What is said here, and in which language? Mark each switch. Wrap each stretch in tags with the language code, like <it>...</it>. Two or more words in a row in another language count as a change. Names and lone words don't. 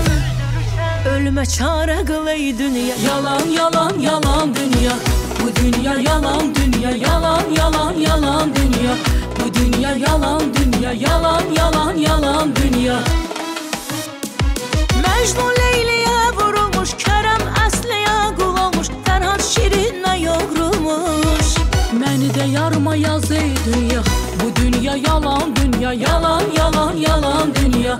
<tr>Ölüme çare kıl ey dünya. Yalan, yalan, yalan dünya. Bu dünya yalan dünya, yalan, yalan, yalan dünya. Bu dünya yalan dünya, yalan, yalan, yalan dünya. Mecnun Leyli'ye vurulmuş, Kerem Əsli'ye qul olmuş, Fərhad Şirin'e yoğrulmuş.</tr> <az>Məni də yarıma yaz</az> <tr>ey dünya. Bu dünya yalan dünya, yalan, yalan, yalan dünya.</tr>